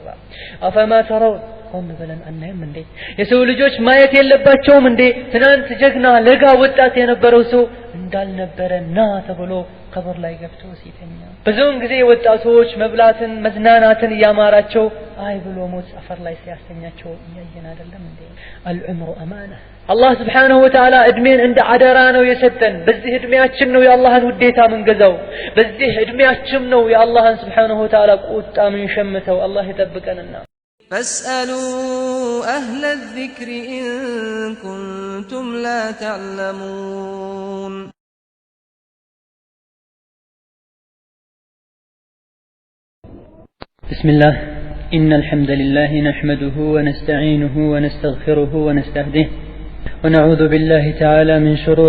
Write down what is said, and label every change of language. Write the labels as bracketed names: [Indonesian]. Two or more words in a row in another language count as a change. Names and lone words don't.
[Amharic] አፈማ ተራው ቆም ብለን አናይም እንዴ የሰው ልጆች ማየት የለባቸውም እንዴ ትናንት ጀግና ለጋ ወጣት የነበረው ሰው እንዳልነበረ ና ተብሎ ቀብር ላይ ገብቶ ሲተኛ ብዙውን ጊዜ ወጣቶች መብላትን መዝናናትን ያማራቸው አይ ብሎ ሞት አፈር ላይ ሲያስተኛቸው ያየን አይደለም እንዴ [Arabic] العمر امانه الله سبحانه وتعالى [Amharic] እድሜን እንደ አደራ ነው የሰጠን በዚህ እድሜያችን ነው የአላህን ውዴታ መንገዛው በዚህ እድሜያችን ነው የአላህን [Arabic] سبحانه وتعالى [Amharic] ቁጣ ምን ሸምተው አላህ ይጠብቀንና [Arabic] فاسألوا أهل الذكر إن كنتم لا تعلمون بسم الله إن الحمد لله نحمده ونستعينه ونستغفره ونستهديه ونعوذ بالله تعالى من شرور